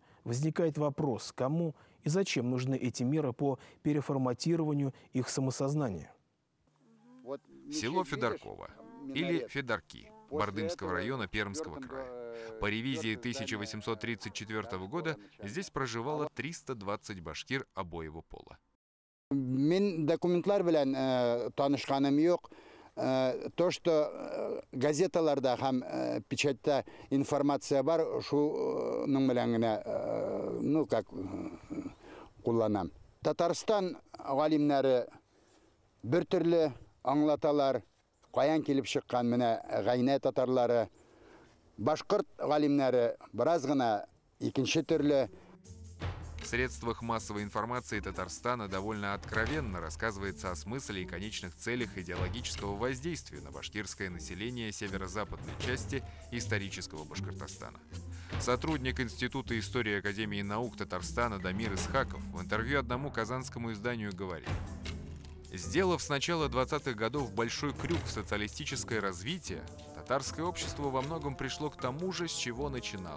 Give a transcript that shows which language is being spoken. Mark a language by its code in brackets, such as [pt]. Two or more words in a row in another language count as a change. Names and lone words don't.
[ru] Возникает вопрос, кому и зачем нужны эти меры по переформатированию их самосознания. Село Федорково, или Федорки, Бардымского района Пермского края. По ревизии 1834 года здесь проживало 320 башкир обоего пола. [tt] Мен документлар белән танышканым юк. [ru] То, что [tt] газеталарда һәм печатьта информация бар, шуның белән генә, [ru] ну как [tt] кулланам. Татарстан галимнәре бер төрле аңлаталар, каян килеп чыккан менә гайнә татарлары, башкорт галимнәре бераз гына икенче төрле. [ru] В средствах массовой информации Татарстана довольно откровенно рассказывается о смысле и конечных целях идеологического воздействия на башкирское население северо-западной части исторического Башкортостана. Сотрудник Института истории Академии наук Татарстана Дамир Исхаков в интервью одному казанскому изданию говорит: «Сделав с начала 20-х годов большой крюк в социалистическое развитие, татарское общество во многом пришло к тому же, с чего начинало.